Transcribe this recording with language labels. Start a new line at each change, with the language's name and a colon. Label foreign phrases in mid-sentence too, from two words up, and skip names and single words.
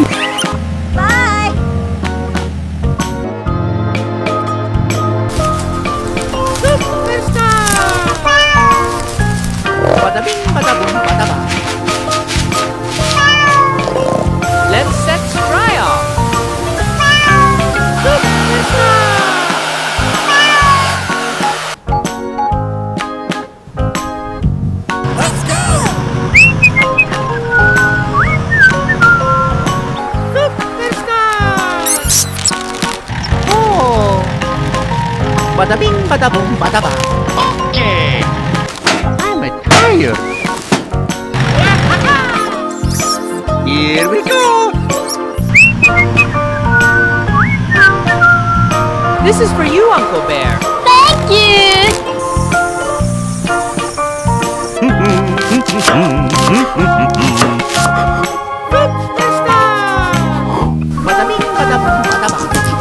English: Bye! Bada bing, bada boom, bada bang. Let's set Spry off. Let's go! Oh! Bada bing, bada boom, bada bang. Okay. I'm tired. Here we go. This is for you, Uncle Bear. Thank you! Bada bing, bada boom, bada bang.